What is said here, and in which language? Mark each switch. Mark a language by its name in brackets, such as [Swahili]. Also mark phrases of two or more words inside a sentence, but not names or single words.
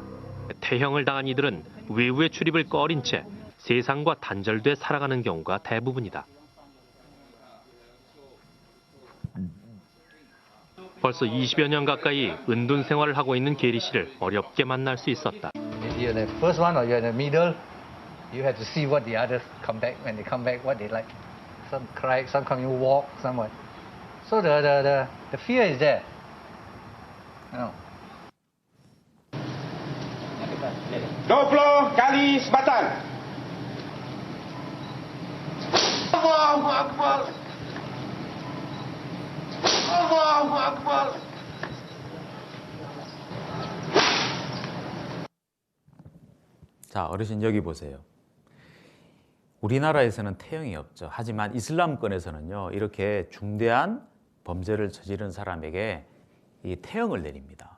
[Korean] 태형을 당한 이들은 외부의 출입을 꺼린 채 세상과 단절돼 살아가는 경우가 대부분이다. 벌써 20여 년 가까이 은둔 생활을 하고 있는 게리 씨를 어렵게 만날 수 있었다. [English] You're the first one or you're in the middle, you have to see what the others come back, when they come back, what they like. Some cry, some come you walk, somewhat. So the fear is there. You know. [Malay] 20 kali sebatan. [Arabic] الله أكبر. الله أكبر. [Korean] 자, 어르신 여기 보세요. 우리나라에서는 태형이 없죠. 하지만 이슬람권에서는요, 이렇게 중대한 범죄를 저지른 사람에게 이 태형을 내립니다.